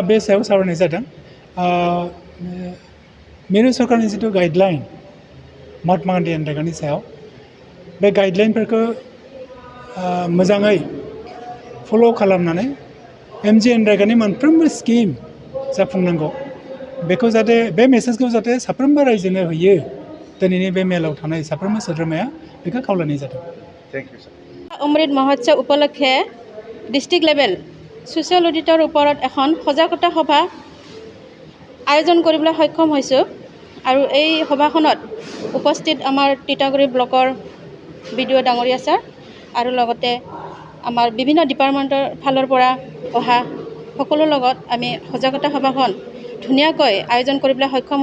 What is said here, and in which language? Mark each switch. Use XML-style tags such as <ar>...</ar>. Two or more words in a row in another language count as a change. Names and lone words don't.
<brx>बे सायाव सावरायनाय जादों। मिरु सरकारनि जिथु गाइडलाइन महात्मा गान्धी एनरेगानि सायाव, बे गाइडलाइनफोरखौ मोजाङै फल' खालामनानै MGN रेगानि मोनफ्रोमबो स्किम जाफुंनांगौ, बेखौ जाहाथे बे मेसेजखौ जाहाथे साफ्रोमबो रायजोनो होयो, दिनैनि बे मेलाव थानाय साफ्रोमबो सोद्रोमाया बेखौ खावलायनाय जादों।</brx> <en>Thank you sir.</en> <as>অমৃত মহোৎসৱ উপলক্ষে</as> <en>District Level Social Auditor</en> <as>ওপৰত এখন সজাগতা সভা আয়োজন কৰিবলৈ সক্ষম হৈছোঁ আৰু এই সভাখনত উপস্থিত আমাৰ টিটাগুৰি ব্লকৰ BDO ডাঙৰীয়া ছাৰ আৰু লগতে আমাৰ বিভিন্ন ডিপাৰ্টমেণ্টৰ ফালৰ পৰা অহা সকলৰ লগত আমি সজাগতা সভাখন ধুনীয়াকৈ আয়োজন কৰিবলৈ সক্ষম</as>